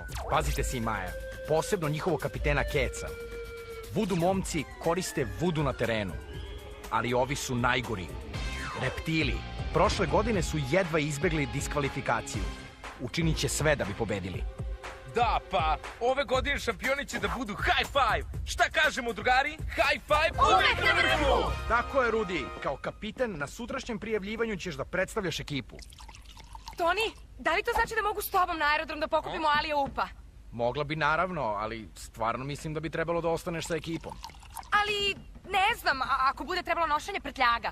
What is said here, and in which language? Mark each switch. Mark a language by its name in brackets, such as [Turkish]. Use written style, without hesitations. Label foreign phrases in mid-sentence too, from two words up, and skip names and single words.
[Serbian] Pazite si, Maja, posebno njihovog kapitena Keca. Vudu momci koriste vudu na terenu, ali ovi su najgori. Reptili. Prošle godine su jedva izbegli diskvalifikaciju. Učinit će sve da bi pobedili. Da, pa, ove godine šampioni će da budu high five! Šta kažemo, drugari? High five uvek na vrhu! Tako je, Rudi. Kao kapiten na sutrašnjem prijavljivanju ćeš da predstavljaš ekipu. Toni, da li to znači da mogu s tobom na aerodrom da pokupimo Alija Upa? Mogla bi naravno, ali stvarno mislim da bi trebalo da ostaneš sa ekipom. Ali, ne znam, ako bude trebalo nošenje prtljaga.